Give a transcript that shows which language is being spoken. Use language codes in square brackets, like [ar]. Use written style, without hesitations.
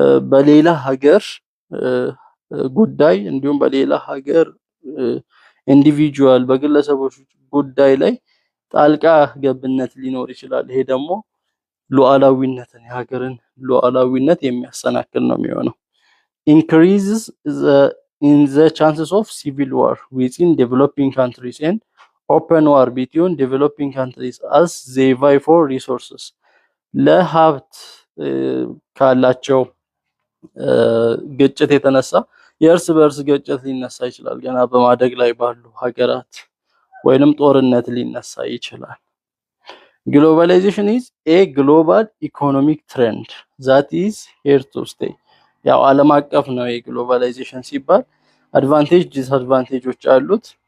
[am] በሌላ ሀገር ጉዳይ እንዲሁም በሌላ ሀገር ኢንዲቪጁዋል በግለሰቦች ጉዳይ ላይ ጣልቃ ገብነት ሊኖር ይችላል። ይሄ ደግሞ ሉዓላዊነትን የሀገርን ሉዓላዊነት የሚያሰናክል ነው የሚሆነው። [en] increases in the chances of civil war within developing countries and open war between developing countries as they vie for resources. [am] ለሀብት ካላቸው ግጭት የተነሳ የእርስ በእርስ ግጭት ሊነሳ ይችላል። ገና በማደግ ላይ ባሉ ሀገራት ወይንም ጦርነት ሊነሳ ይችላል። ግሎባላይዜሽን [en] is a global economic trend that is here to stay። [am] ያው ዓለም አቀፍ ነው የግሎባላይዜሽን ሲባል አድቫንቴጅ ዲስአድቫንቴጆች አሉት